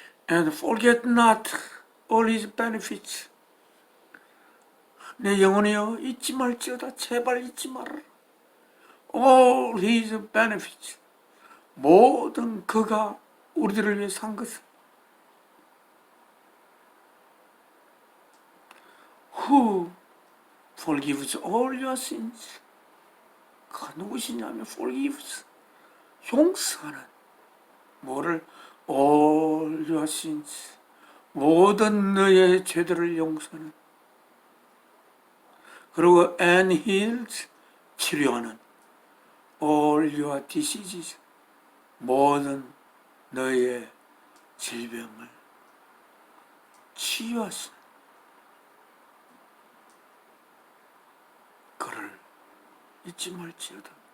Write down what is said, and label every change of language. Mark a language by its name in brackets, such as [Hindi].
[English] And forget not all his benefits. [Korean] 내 영혼이여 잊지 말지어다. 제발 잊지 말아라. [English] All his benefits. [Korean] 모든 그가 우리들을 위해 산 것을. [English] Who forgives all your sins. [Korean] 그가 누구시냐면 forgives. 용서하는. 뭐를? [English] All your sins. [Korean] 모든 너의 죄들을 용서하는. 그리고 [English] and heals. [Korean] 치료하는. [English] All your diseases. [Korean] 모든 너의 질병을 치유하시는 그를 잊지 말지어다.